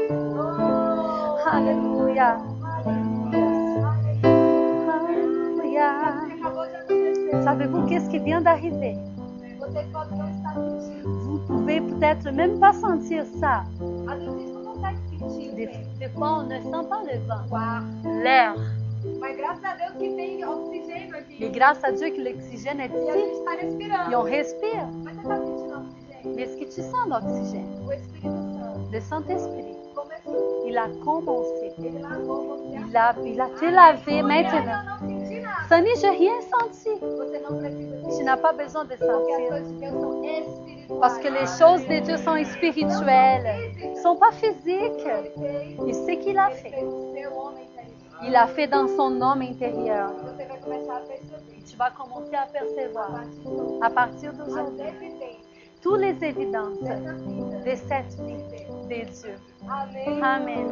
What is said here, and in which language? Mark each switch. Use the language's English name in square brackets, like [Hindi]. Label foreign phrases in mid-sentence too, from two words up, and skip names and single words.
[French] Alléluia. Alléluia. Savez-vous qu'est-ce qui vient d'arriver? Vous pouvez peut-être même pas sentir ça. Des fois, on ne sent pas le vent, l'air. [Portuguese] Mas graças a Deus que tem oxigênio aqui. [French] Mais grâce à Dieu que l'oxygène est [Portuguese] E a gente [French] ici. [Portuguese] está respirando. [French] Et on respire. [Portuguese] Mas você está sentindo oxigênio? [French] Mais est-ce que tu sens l'oxygène? [Portuguese] O Espírito Santo [French] Le Saint-Esprit, [Portuguese] começou. [French] il a commencé. [Portuguese] Ele lavou você. [French] Il a te lavé maintenant. [Portuguese] Eu não senti nada. [French] Sonny, je n'ai rien senti. [Portuguese] Você não precisa [French] Tu [Portuguese] disso. [French] n'as pas besoin de [Portuguese] Porque as [French] sentir. [Portuguese] coisas de Deus são espirituais. [French] Parce que les choses de Dieu sont spirituelles. Elles ne sont pas physiques. [Portuguese] Ele fez, [French] Il sait qu'il a [Portuguese] ele [French] fait. [Portuguese] fez o seu homem interior. [French] Il a fait dans son homme intérieur. [Portuguese] Você vai começar a perceber. [French] Tu vas commencer à [Portuguese] A [French] percevoir [Portuguese] partir de hoje, [French] à partir [Portuguese] as [French] d'aujourd'hui [Portuguese] evidências [French] toutes les évidences [Portuguese] dessa vida [French] de cette vie [Portuguese] de Deus. [French] de Dieu. [Portuguese] Amém. [French] Amen.